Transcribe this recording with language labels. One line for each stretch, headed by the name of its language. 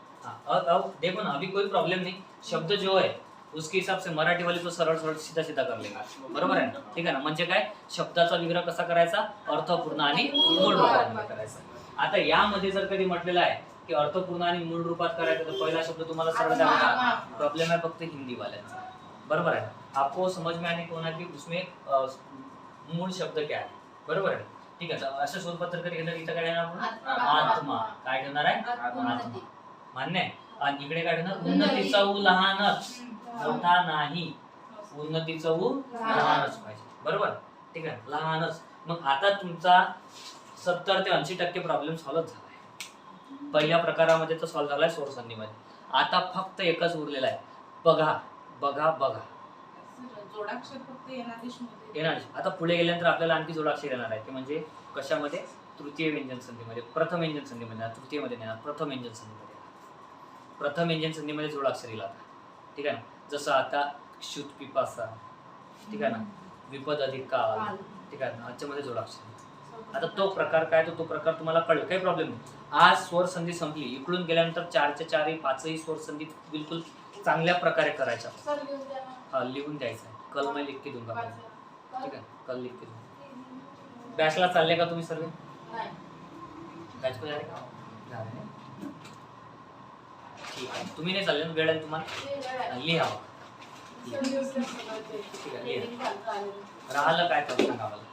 Hindi: हाँ अब देखो ना, अभी कोई प्रॉब्लम नहीं. शब्द जो है उसके हिसाब से मराठी वाली तो
Marathi: सरळ सरळ
Hindi: सीधा सीधा कर लेगा.
Marathi: बरोबर आहे ना? ठीक आहे ना? म्हणजे काय? शब्दाचा विग्रह कसा करायचा? अर्थपूर्ण आणि मूळ रूपात करायचा. आता यामध्ये जर कधी म्हटलेलं आहे की अर्थपूर्ण आणि मूळ रूपात करायचं तर पहिला शब्द तुम्हाला सरळ द्यावा. प्रॉब्लेम आहे फक्त हिंदी वाल्यांचा.
Hindi: बरोबर है. आपको समझ में आने को होना कि उसमें मूल शब्द क्या है. बरोबर है.
Marathi: ठीक आहे. अशा स्वरूपात जर कधी घेतलं इथं काय घेणार आपण? आत्मा. काय घेणार आहे? आत्मा. मान्य आहे. आणि इकडे काय घेणार? उन्नतीचा ऊ लहानच, मोठा नाही. उन्नतीचा ऊ लहानच पाहिजे. बरोबर. ठीक आहे. लहानच. मग आता तुमचा 70 ते 80% प्रॉब्लेम सॉल्व्ह झाला आहे. पहिल्या प्रकारामध्ये तर सॉल्व्ह झालाय स्वर संधीमध्ये. आता फक्त एकच उरलेला आहे. बघा बघा बघा. जोडाक्षर फक्त येणादेशमध्ये येणार. आता पुढे गेल्यानंतर आपल्याला आणखी जोडाक्षर येणार आहे. ते म्हणजे कशामध्ये? तृतीय व्यंजन संधीमध्ये. प्रथम व्यंजन संधीमध्ये. तृतीयमध्ये नाही, प्रथम व्यंजन संधीमध्ये. प्रथम व्यंजन संधीमध्ये जोडाक्षर येईल आता. ठीक आहे ना? जसं आता क्षुत पिपासा. ठीक आहे ना? विपद अधिक काल. ठीक आहे ना? याच्यामध्ये जोडाक्षर. आता तो प्रकार काय तो प्रकार तुम्हाला कळलं, काही प्रॉब्लेम नाही. आज स्वर संधी संपली, इकडून गेल्यानंतर 4च्या 4 5ही स्वर संधी बिलकुल चांगल्या प्रकारे करायच्या. हा लिहून द्यायचं आहे.
Hindi: कल मैं लिख के दूंगा,
Marathi: ठीक आहे,
Hindi: कल लिख के दूंगा.
Marathi: बॅचला चालले का तुम्ही सर्व?
Hindi: बॅच को जा रहे का? जा रहे हैं.
Marathi: ठीक आहे, तुम्ही नाही चालले, वेळ आहे तुम्हाला, लिहा. ठीक आहे, लिहा. राहिलं काय तर सांगा मला.